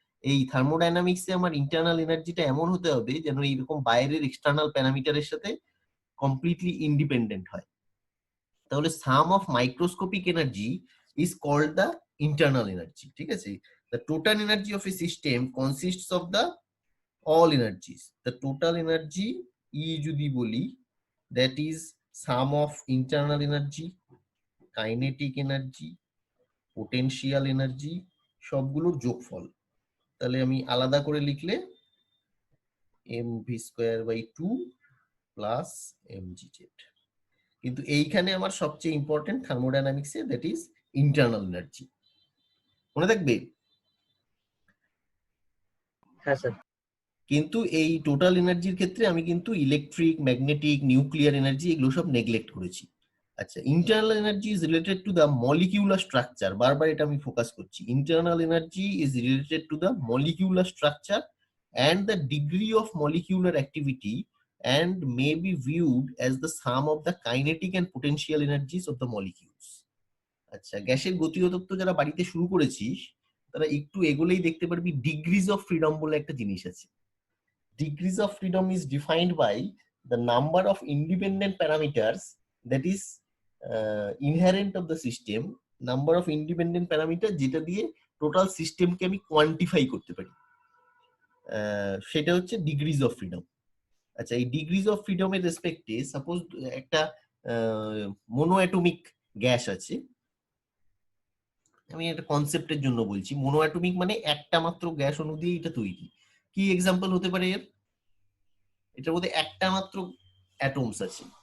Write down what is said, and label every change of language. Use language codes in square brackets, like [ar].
[bn] এই থার্মোডাইনামিক্সে আমার ইন্টারনাল এনার্জিটা এমন হতে হবে যেন এইরকম বাইরের এক্সটার্নাল প্যারামিটারের সাথে কমপ্লিটলি ইন্ডিপেন্ডেন্ট হয়। [en] তাহলে sum of microscopic energy is called the internal energy, [bn] ঠিক আছে। [en] The total energy of a system consists of the all energies. The total energy E [bn] যদি বলি, [en] that is sum of internal energy, kinetic energy, potential energy, [bn] সবগুলোর যোগফল। তাহলে আমি আলাদা করে লিখলে mv square by 2 plus mgz। কিন্তু এইখানে আমার সবচেয়ে important থার্মোডাইনামিক্সে, [en] That is internal energy. [bn] মনে থাকবে? হ্যাঁ স্যার। কিন্তু এই টোটাল এনার্জির ক্ষেত্রে আমি কিন্তু ইলেকট্রিক, ম্যাগনেটিক, নিউক্লিয়ার এনার্জি এগুলো সব নেগলেক্ট করেছি। [en] আচ্ছা, internal energy is related to the molecular structure. [bn] বারবার এটা আমি ফোকাস করছি। [en] Internal energy is related to the molecular structure and the degree of molecular activity and may be viewed as the sum of the kinetic and potential energies of the molecules. [bn] আচ্ছা, গ্যাসের গতীয় তত্ত্ব যারা বাড়িতে শুরু করেছিস তারা একটু এগোলেই দেখতে পারবি ডিগ্রিজ অফ ফ্রিডম বলে একটা জিনিস আছে। [en] Degrees of freedom is defined by the number of independent parameters that is inherent of the system, number of independent parameter [bn] যেটা দিয়ে টোটাল সিস্টেমকে আমি কোয়ান্টিফাই করতে পারি, সেটা হচ্ছে ডিগ্রিজ অফ ফ্রিডম। আচ্ছা, এই ডিগ্রিজ অফ ফ্রিডমের রেসপেক্টে সাপোজ একটা মোনো অ্যাটমিক গ্যাস আছে, আমি একটা কনসেপ্টের জন্য বলছি। মোনো অ্যাটমিক মানে একটা মাত্র গ্যাস অণু দিয়ে এটা তৈরি। কি এক্সাম্পল হতে পারে এর? এটার মধ্যে একটা মাত্র অ্যাটমস আছে।